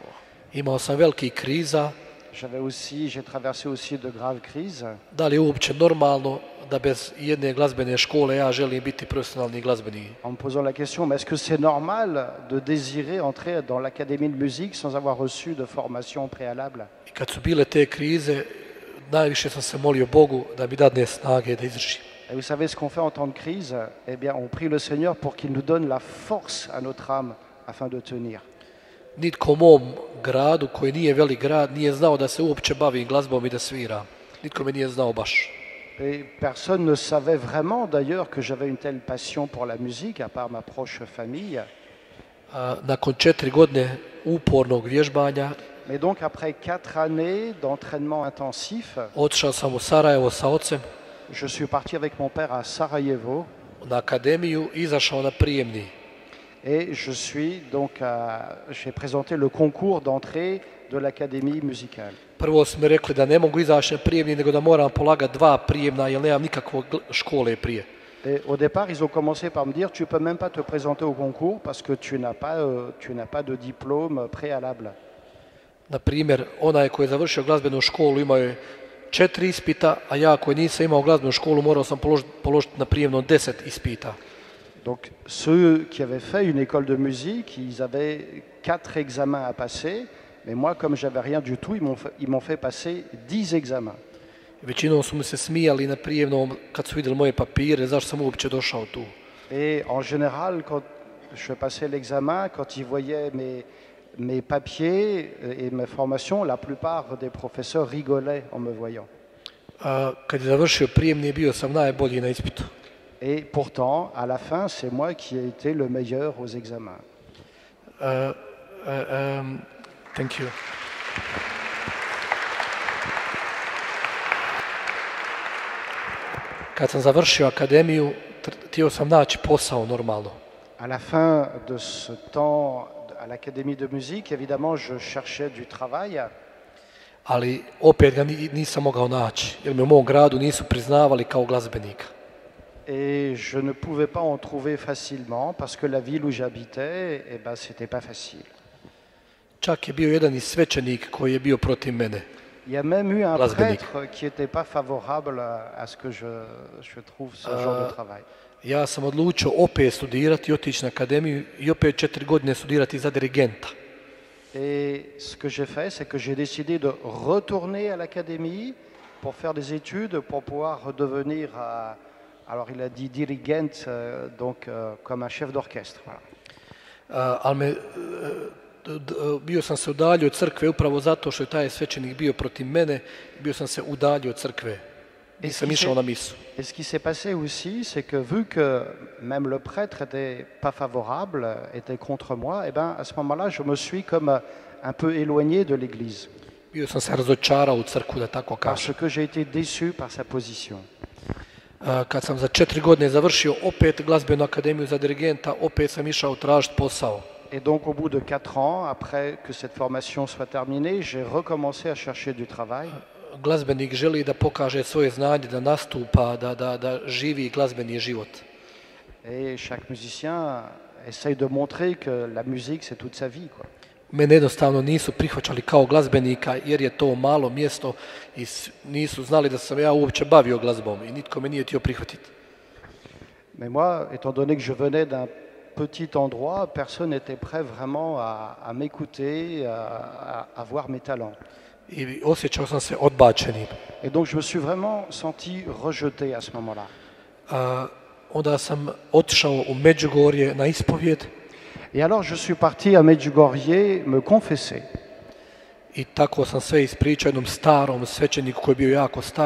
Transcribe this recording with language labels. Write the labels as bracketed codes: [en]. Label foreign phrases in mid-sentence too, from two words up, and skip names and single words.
[hr] Imao sam velikih kriza. [fr] J'ai traversé aussi de graves crises. [hr] Da li je uopće normalno da bez jedne glazbene škole ja želim biti profesionalni glazbenik? [fr] En me posant la question, mais est-ce que c'est normal de désirer entrer dans l'académie de musique sans avoir reçu de formation préalable? [hr] I kad su bile te krize, najviše sam se molio Bogu da mi dadne snage da izdržim. [fr] Et vous savez ce qu'on fait en temps de crise? Eh bien, on prie le Seigneur pour qu'il nous donne la force à notre âme afin de tenir. [hr] Nitko u mom gradu, koji nije velik grad, nije znao da se uopće bavim glazbom i da sviram. Nitko me nije znao baš. [fr] Et personne ne savait vraiment d'ailleurs que j'avais une telle passion pour la musique, à part ma proche famille. [hr] Nakon 4 godine upornog vježbanja, [fr] mais donc après 4 années d'entraînement intensif, [hr] otišao sam u Sarajevo sa ocem, [fr] je suis parti avec mon père à Sarajevo. [hr] Na akademiju, izašao na prijemni. [fr] Et j'ai présenté le concours d'entrée de l'académie musicale. [hr] Prvo su mi rekli da ne mogu izaći na prijemni, nego da moram polagati 2 prijemna, jer nemam nikakve škole prije. [fr] Et au départ, ils ont commencé par me dire tu peux même pas te présenter au concours parce que tu n'as pas de diplôme préalable. [hr] Na primjer, onaj koji je završio glazbenu školu imao je 4 ispita, a ja koji nisam imao glazbenu školu morao sam položiti na prijemnom 10 ispita. [fr] Donc ceux qui avaient fait une école de musique, ils avaient 4 examens à passer, mais moi comme j'avais rien du tout, ils m'ont fait passer 10 examens. [hr] Većinom su mi se smijali na prijemnom kad su vidjeli moje papire, zašto sam uopće došao tu. [fr] Et en général, quand je passais l'examen, quand ils voyaient mes papiers et mes formations, la plupart des professeurs rigolaient en me voyant. [hr] Kad je završio prijemni, bio sam najbolji na ispitu. [fr] Et pourtant, à la fin, c'est moi qui ai été le meilleur aux examens. [en] Thank you. [hr] Kad sam završio akademiju, htio sam naći posao normalno. [fr] À la fin de ce temps à l'académie de musique, évidemment, je cherchais du travail. [hr] Ali opet ga nisam mogao naći, jer me u mom gradu nisu priznavali kao glazbenika. [fr] Et je ne pouvais pas en trouver facilement parce que la ville où j'habitais, eh ben, c'était pas facile. [hr] Čak je bio jedan i svećenik koji je bio protiv mene. [fr] Il y a même eu un prêtre qui n'était pas favorable à ce que je trouve ce genre de travail. [hr] Ja sam odlučio opet studirati, otići na akademiju i opet 4 godine studirati za dirigenta. [fr] Et ce que j'ai fait, c'est que j'ai décidé de retourner à l'académie pour faire des études, pour pouvoir devenir, alors il a dit dirigent, donc comme un chef d'orchestre. Voilà. [hr] Ali bio sam se udaljio od crkve upravo zato što je taj svećenik bio protiv mene, bio sam se udaljio od crkve. Nisam išao na misu. [fr] Et ce qui s'est passé aussi, c'est que vu que même le prêtre n'était pas favorable, était contre moi, et ben à ce moment-là, je me suis comme un peu éloigné de l'église. [hr] Bio sam se razočarao u crkvu, da tako kažem. [fr] Parce que j'ai été déçu par sa position. [hr] Kad sam za 4 godine završio opet glazbenu akademiju za dirigenta, opet sam išao tražiti posao. [fr] Et donc au bout de 4 ans, après que cette formation soit terminée, j'ai recommencé à chercher du travail. [hr] Glazbenik želi da pokaže svoje znanje, da nastupa, da živi glazbeni život. [fr] Et chaque musicien essaye de montrer que la musique c'est toute sa vie, quoi. [hr] Mene jednostavno nisu prihvaćali kao glazbenika jer je to malo mjesto i nisu znali da sam ja uopće bavio glazbom i nitko me nije htio prihvatiti. [fr] Mais moi, étant donné que je venais d'un petit endroit, personne n'était prêt vraiment à m'écouter, à voir mes talents. [hr] I osjećao sam se odbačenim. [fr] Et donc je me suis vraiment senti rejeté à ce moment-là. [hr] Onda sam otišao u Međugorje na ispovijed. [fr] Et alors je suis parti à Medjugorje me confesser. [hr] I tako sam sve ispričao jednom starom svećeniku koji je bio jako star.